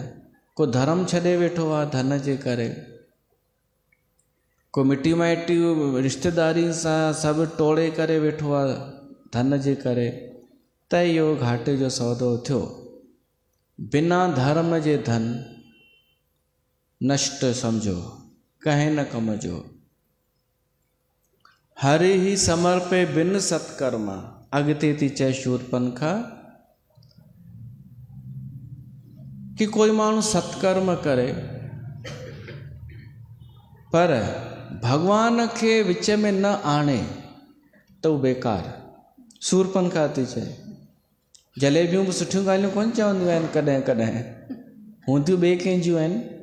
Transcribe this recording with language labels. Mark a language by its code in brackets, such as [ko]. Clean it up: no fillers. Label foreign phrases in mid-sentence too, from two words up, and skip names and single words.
[sd] को धर्म छॾे वेठो आहे धन जे करे। को मिटी माइटी रिश्तेदारी सां सभु टोड़े करे वेठो आहे धन जे करे। त इहो घाटे जो सौदो थियो। बिना धर्म जे धन नष्ट समझो, कंहिं न कम जो। [awa] हरि ही समर्पे बिन सत्कर्मा। [sd] अॻिते थी चए शूरपनखा कि कोई माण्हू सत्कर्म करे पर भगवान खे विच में न आणे त उहो बेकार। शूरपनखा थी चए, जलेबियूं बि सुठियूं ॻाल्हियूं कोन चवंदियूं आहिनि, कॾहिं कॾहिं हूंदियूं ॿिए कंहिंजियूं आहिनि।